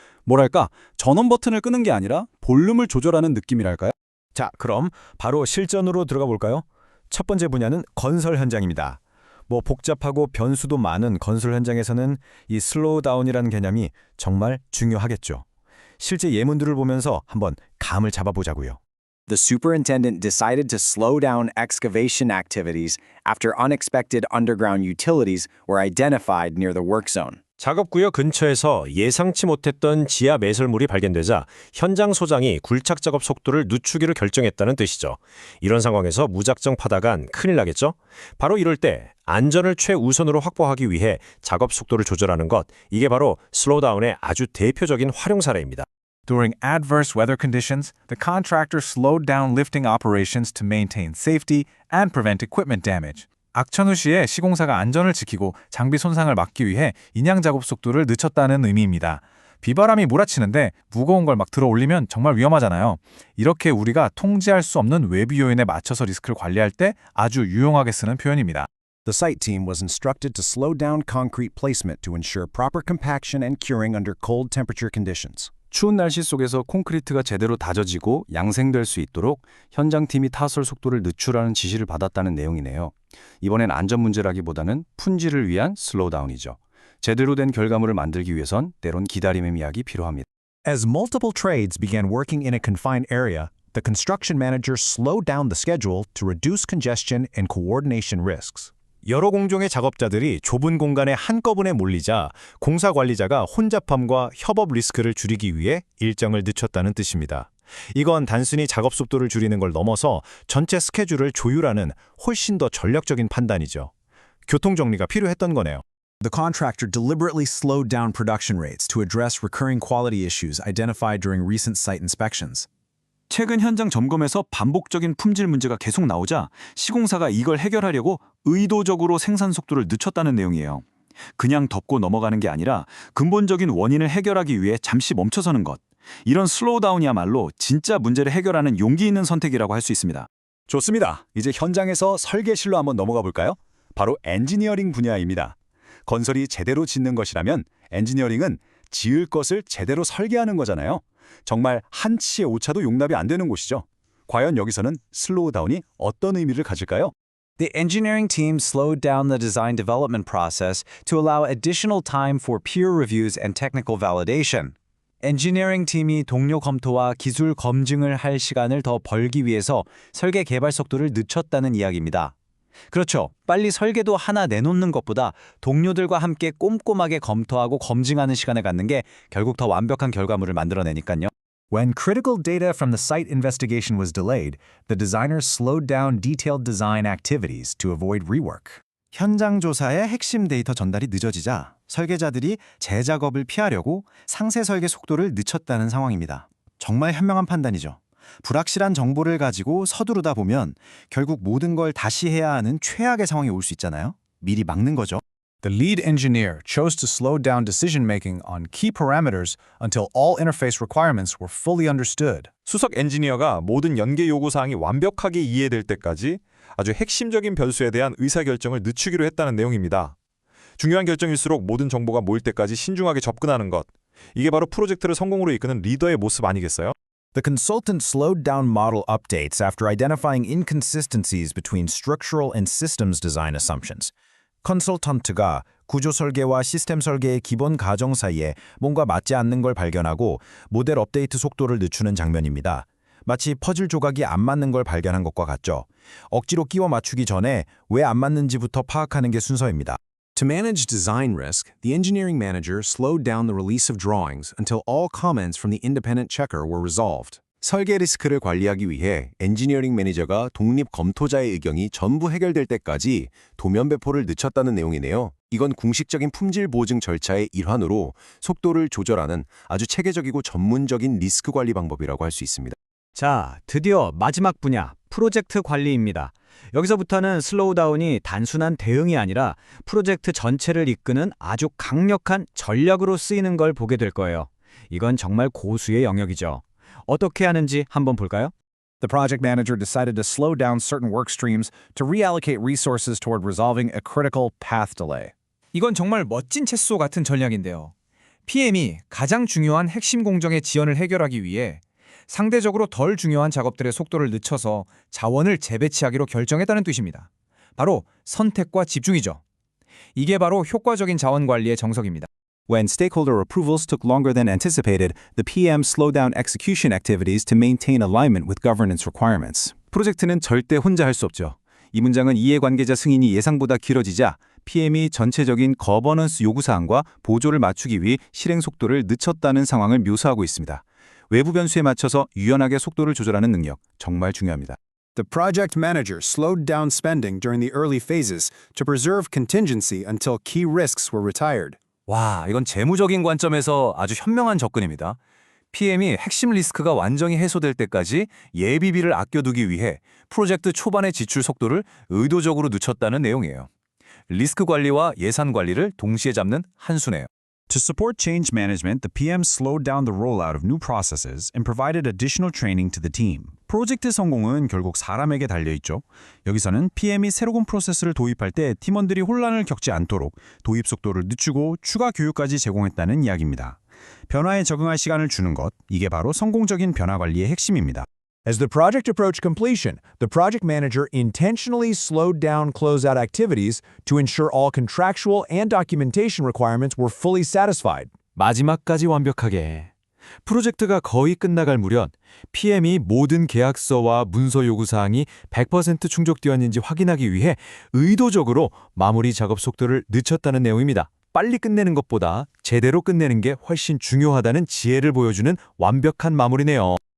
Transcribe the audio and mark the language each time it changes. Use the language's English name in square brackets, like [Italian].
[Korean] 뭐랄까, 전원 버튼을 끄는 게 아니라 볼륨을 조절하는 느낌이랄까요? 자, 그럼 바로 실전으로 들어가 볼까요? 첫 번째 분야는 건설 현장입니다. 복잡하고 변수도 많은 건설 현장에서는 이 슬로우 다운이라는 개념이 정말 중요하겠죠. 실제 예문들을 보면서 한번 감을 잡아보자고요. [English] The superintendent decided to slow down excavation activities after unexpected underground utilities were identified near the work zone. [Korean] 작업구역 근처에서 예상치 못했던 지하 매설물이 발견되자 현장 소장이 굴착 작업 속도를 늦추기로 결정했다는 뜻이죠. 이런 상황에서 무작정 파다간 큰일 나겠죠? 바로 이럴 때 안전을 최우선으로 확보하기 위해 작업 속도를 조절하는 것, 이게 바로 슬로우다운의 아주 대표적인 활용 사례입니다. [English] During adverse weather conditions, the contractor slowed down lifting operations to maintain safety and prevent equipment damage. [Korean] 악천후 시에 시공사가 안전을 지키고 장비 손상을 막기 위해 인양 작업 속도를 늦췄다는 의미입니다. 비바람이 몰아치는데 무거운 걸 막 들어 올리면 정말 위험하잖아요. 이렇게 우리가 통제할 수 없는 외부 요인에 맞춰서 리스크를 관리할 때 아주 유용하게 쓰는 표현입니다. [English] The site team was instructed to slow down concrete placement to ensure proper compaction and curing under cold temperature conditions. [Korean] 추운 날씨 속에서 콘크리트가 제대로 다져지고 양생될 수 있도록 현장팀이 타설 속도를 늦추라는 지시를 받았다는 내용이네요. 이번엔 안전 문제라기보다는 품질을 위한 슬로우 다운이죠. 제대로 된 결과물을 만들기 위해선 때론 기다림의 미학이 필요합니다. [English] As multiple trades began working in a confined area, the construction manager slowed down the schedule to reduce congestion and coordination risks. [Korean] 여러 공종의 작업자들이 좁은 공간에 한꺼번에 몰리자 공사 관리자가 혼잡함과 협업 리스크를 줄이기 위해 일정을 늦췄다는 뜻입니다. 이건 단순히 작업 속도를 줄이는 걸 넘어서 전체 스케줄을 조율하는 훨씬 더 전략적인 판단이죠. 교통정리가 필요했던 거네요. [English] The contractor deliberately slowed down production rates to address recurring quality issues identified during recent site inspections. [Korean] 최근 현장 점검에서 반복적인 품질 문제가 계속 나오자 시공사가 이걸 해결하려고 의도적으로 생산 속도를 늦췄다는 내용이에요. 그냥 덮고 넘어가는 게 아니라 근본적인 원인을 해결하기 위해 잠시 멈춰서는 것. 이런 슬로우 다운이야말로 진짜 문제를 해결하는 용기 있는 선택이라고 할 수 있습니다. 좋습니다. 이제 현장에서 설계실로 한번 넘어가 볼까요? 바로 엔지니어링 분야입니다. 건설이 제대로 짓는 것이라면 엔지니어링은 지을 것을 제대로 설계하는 거잖아요. 정말 한치의 오차도 용납이 안 되는 곳이죠. 과연 여기서는 슬로우 다운이 어떤 의미를 가질까요? [English] The engineering team slowed down the design development process to allow additional time for peer reviews and technical validation. [Korean] 엔지니어링 팀이 동료 검토와 기술 검증을 할 시간을 더 벌기 위해서 설계 개발 속도를 늦췄다는 이야기입니다. 그렇죠. 빨리 설계도 하나 내놓는 것보다 동료들과 함께 꼼꼼하게 검토하고 검증하는 시간을 갖는 게 결국 더 완벽한 결과물을 만들어내니까요. [English] When critical data from the site investigation was delayed, the designers slowed down detailed design activities to avoid rework. [Korean] 현장 조사의 핵심 데이터 전달이 늦어지자 설계자들이 재작업을 피하려고 상세 설계 속도를 늦췄다는 상황입니다. 정말 현명한 판단이죠. 불확실한 정보를 가지고 서두르다 보면 결국 모든 걸 다시 해야 하는 최악의 상황이 올 수 있잖아요. 미리 막는 거죠. [English] The lead engineer chose to slow down decision-making on key parameters until all interface requirements were fully understood. [Korean] 수석 엔지니어가 모든 연계 요구사항이 완벽하게 이해될 때까지 아주 핵심적인 변수에 대한 의사결정을 늦추기로 했다는 내용입니다. 중요한 결정일수록 모든 정보가 모일 때까지 신중하게 접근하는 것. 이게 바로 프로젝트를 성공으로 이끄는 리더의 모습 아니겠어요? [English] The consultant slowed down model updates after identifying inconsistencies between structural and systems design assumptions. [Korean] 컨설턴트가 구조 설계와 시스템 설계의 기본 가정 사이에 뭔가 맞지 않는 걸 발견하고 모델 업데이트 속도를 늦추는 장면입니다. 마치 퍼즐 조각이 안 맞는 걸 발견한 것과 같죠. 억지로 끼워 맞추기 전에 왜 안 맞는지부터 파악하는 게 순서입니다. [English] To manage design risk, the engineering manager slowed down the release of drawings until all comments from the independent checker were resolved. [Korean] 설계 리스크를 관리하기 위해 엔지니어링 매니저가 독립 검토자의 의견이 전부 해결될 때까지 도면 배포를 늦췄다는 내용이네요. 이건 공식적인 품질 보증 절차의 일환으로 속도를 조절하는 아주 체계적이고 전문적인 리스크 관리 방법이라고 할 수 있습니다. 자, 드디어 마지막 분야, 프로젝트 관리입니다. 여기서부터는 슬로우다운이 단순한 대응이 아니라 프로젝트 전체를 이끄는 아주 강력한 전략으로 쓰이는 걸 보게 될 거예요. 이건 정말 고수의 영역이죠. 어떻게 하는지 한번 볼까요? [English] The project manager decided to slow down certain work streams to reallocate resources toward resolving a critical path delay. [Korean] 이건 정말 멋진 체스소 같은 전략인데요. PM이 가장 중요한 핵심 공정의 지연을 해결하기 위해 상대적으로 덜 중요한 작업들의 속도를 늦춰서 자원을 재배치하기로 결정했다는 뜻입니다. 바로 선택과 집중이죠. 이게 바로 효과적인 자원 관리의 정석입니다. [English] When stakeholder approvals took longer than anticipated, the PM slowed down execution activities to maintain alignment with governance requirements. [Korean] 프로젝트는 절대 혼자 할 수 없죠. 이 문장은 이해관계자 승인이 예상보다 길어지자 PM이 전체적인 거버넌스 요구사항과 보조를 맞추기 위해 실행 속도를 늦췄다는 상황을 묘사하고 있습니다. 외부 변수에 맞춰서 유연하게 속도를 조절하는 능력, 정말 중요합니다. [English] The project manager slowed down spending during the early phases to preserve contingency until key risks were retired. [Korean] 와, 이건 재무적인 관점에서 아주 현명한 접근입니다. PM이 핵심 리스크가 완전히 해소될 때까지 예비비를 아껴두기 위해 프로젝트 초반의 지출 속도를 의도적으로 늦췄다는 내용이에요. 리스크 관리와 예산 관리를 동시에 잡는 한 수네요. [English] To support change management, the PM slowed down the rollout of new processes and provided additional training to the team. [Korean] 프로젝트 성공은 결국 사람에게 달려있죠. 여기서는 PM이 새로운 프로세스를 도입할 때 팀원들이 혼란을 겪지 않도록 도입 속도를 늦추고 추가 교육까지 제공했다는 이야기입니다. 변화에 적응할 시간을 주는 것, 이게 바로 성공적인 변화 관리의 핵심입니다. [English] As the project approached completion, the project manager intentionally slowed down closeout activities to ensure all contractual and documentation requirements were fully satisfied. [Korean] 마지막까지 완벽하게. 프로젝트가 거의 끝나갈 무렵 PM이 모든 계약서와 문서 요구사항이 100% 충족되었는지 확인하기 위해 의도적으로 마무리 작업 속도를 늦췄다는 내용입니다. 빨리 끝내는 것보다 제대로 끝내는 게 훨씬 중요하다는 지혜를 보여주는 완벽한 마무리네요.